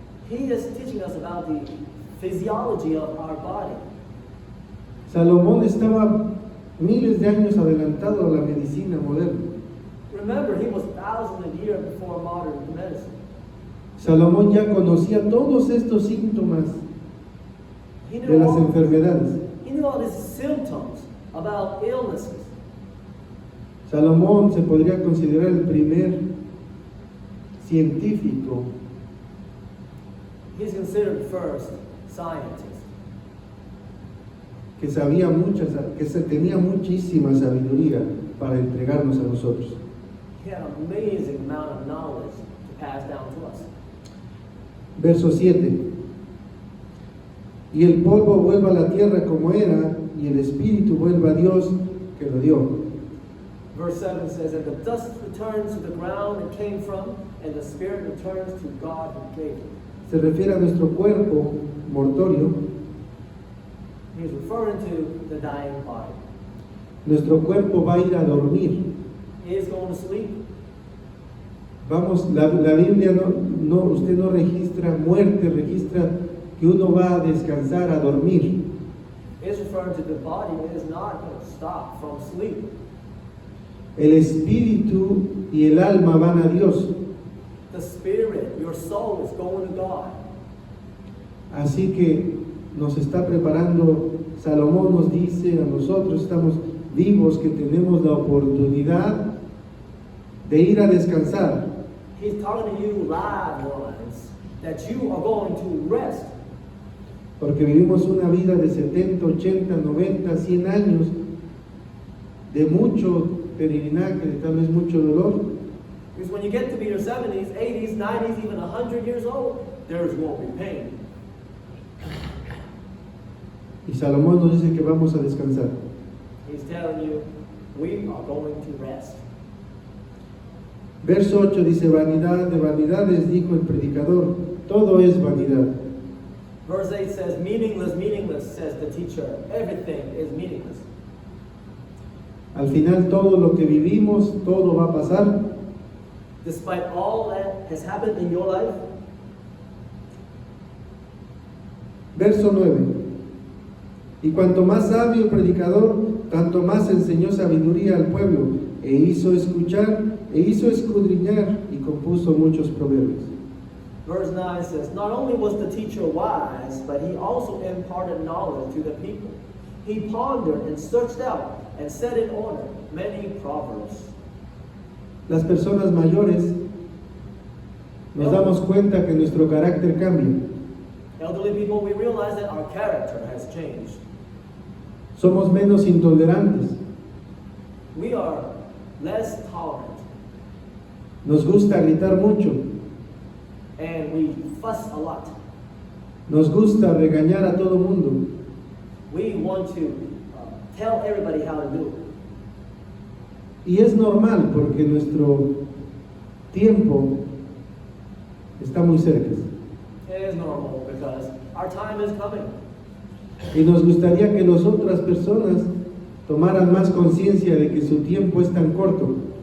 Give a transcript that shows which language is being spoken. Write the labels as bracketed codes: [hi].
[en] He is teaching us about the physiology of our body. [es] Salomón estaba miles de años adelantado a la medicina moderna. [en] Remember, he was thousands of years before modern medicine. [es] Salomón ya conocía todos estos síntomas [en] He [es] de [en] knew [es] las [en] all, [es] enfermedades. [en] he knew all these symptoms about illnesses. [es] Salomón se podría considerar el primer científico [en] He's considered the first scientist. [es] que tenía muchísima sabiduría para entregarnos a nosotros. [en] He had an amazing amount of knowledge to pass down to us. [es] Verso 7. Y el polvo vuelva a la tierra como era, y el espíritu vuelva a Dios que lo dio. [en] Verse 7 says, and the dust returns to the ground it came from, and the spirit returns to God who gave it. [es] Se refiere a nuestro cuerpo mortorio. [en] He's referring to the dying body. [es] Nuestro cuerpo va a ir a dormir. [en] He is going to sleep. [es] Vamos, la Biblia usted no registra muerte, registra que uno va a descansar, a dormir. [en] It's referring to the body. It is not going to stop from sleep. [es] El espíritu y el alma van a Dios. [en] The spirit, your soul is going to God. [es] Así que nos está preparando, Salomón nos dice a nosotros, estamos vivos, que tenemos la oportunidad de ir a descansar. [en] He's talking to you live ones that you are going to rest. [es] Porque vivimos una vida de 70, 80, 90, 100 años de mucho peregrinaje, de tal vez mucho dolor. [en] Because when you get to be your 70s, 80s, 90s, even 100 years old, there won't be pain. [es] Y Salomón nos dice que vamos a descansar. [en] He's telling you, we are going to rest. [es] Verso 8 dice, vanidad de vanidades, dijo el predicador, todo es vanidad. [en] Verse 8 says, meaningless, meaningless, says the teacher. Everything is meaningless. [es] Al final todo lo que vivimos, todo va a pasar. [en] Despite all that has happened in your life, [es] verso 9. Y cuanto más sabio el predicador, tanto más enseñó sabiduría al pueblo, e hizo escuchar, e hizo escudriñar, y compuso muchos proverbios. [en] Verse 9 says, not only was the teacher wise, but he also imparted knowledge to the people. He pondered and searched out and set in order many proverbs. [es] Las personas mayores nos damos cuenta que nuestro carácter cambia. [en] Elderly people, we realize that our character has changed. [es] Somos menos intolerantes. [en] We are less tolerant. [es] Nos gusta gritar mucho. [en] And we fuss a lot. [es] Nos gusta regañar a todo mundo. [en] We want to tell everybody how to do it. [es] Y es normal porque nuestro tiempo está muy cerca. [en] It is normal because our time is coming. [es] Y nos gustaría que las otras personas tomaran más conciencia de que su tiempo es tan corto.